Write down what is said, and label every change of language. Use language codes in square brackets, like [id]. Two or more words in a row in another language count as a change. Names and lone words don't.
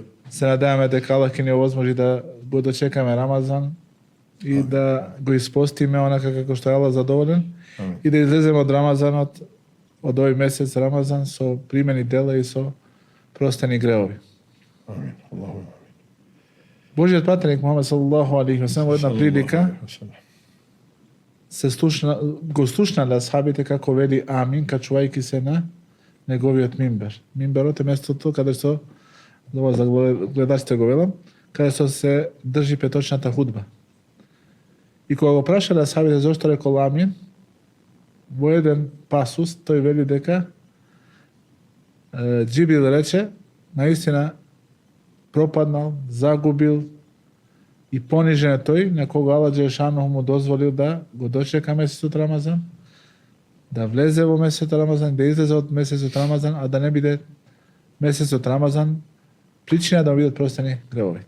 [mk] Се надеваме дека Аллах ќе ни овозможи да го дочекаме Рамазан и да го испостиме онака како што е Аллах задоволен и да излеземе од Рамазанот, од овој месец Рамазан со примени дела и со простени греови. [ar] آمين. الله. [mk] Божиот пратеник Мухамед [ar] صلى الله عليه وسلم [mk] во една прилика го слушнале асхабите како вели амин, качувајќи се на неговиот мимбер. Мимберот е местото каде што, за гледачите го велам, каде што се држи петочната худба. И кога го прашале асхабите зошто рекол амин, во еден пасус тој вели дека Џибрил рече, наистина пропаднал, загубил и понижен е тој на кога Аллах Џелешану му дозволил да го дочека месецот Рамазан, да влезе во месецот Рамазан, да излезе од месецот Рамазан, а да не биде месецот Рамазан причина да бидат простени гревовите.